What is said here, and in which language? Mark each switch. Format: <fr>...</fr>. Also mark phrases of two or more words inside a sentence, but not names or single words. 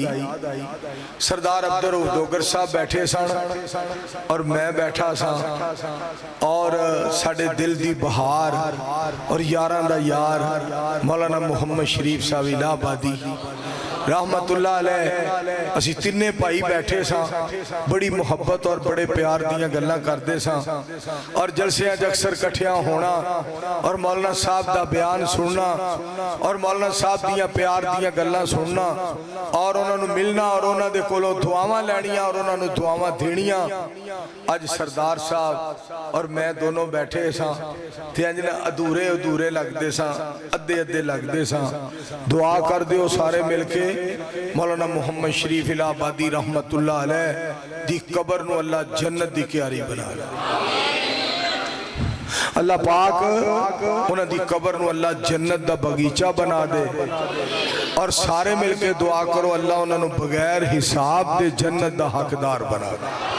<pa>سردار عبدالرؤف ڈوگر صاحب بیٹھے سن اور میں بیٹھا سا اور ساڈے دل دی بہار اور یاراں دا یار مولانا محمد شریف صاحب الہ آبادی</pa> <ar>رحمة الله عليه</ar> <pa>اسی تنے بھائی بیٹھے سا بڑی محبت اور بڑے پیار دیاں گلاں کردے سا اور جلسیاں چ اکثر اکٹھیاں ہونا اور مولانا صاحب دا بیان سننا اور مولانا صاحب دیاں پیار دیاں گلاں سننا اور انہاں نوں ملنا اور انہاں دے کولوں دعاواں لینیاں اور انہاں نوں دعاواں دینیاں. اج سردار صاحب اور میں دونوں بیٹھے سا تے انج ادھورے ادھورے لگدے سا ادھے ادھے لگدے سا. دعا کر دیو سارے مل کے مولانا محمد شریف الہ آبادی</pa> <ar>رحمة الله عليه</ar> <pa>دی قبر نوں اللہ جنت دی کیاری بنا دے. اللہ پاک انہاں دی قبر نوں اللہ جنت دا باغیچہ بنا دے اور سارے مل کے دعا کرو اللہ انہاں نوں بغیر حساب دے جنت دا حقدار بنا دے.</pa>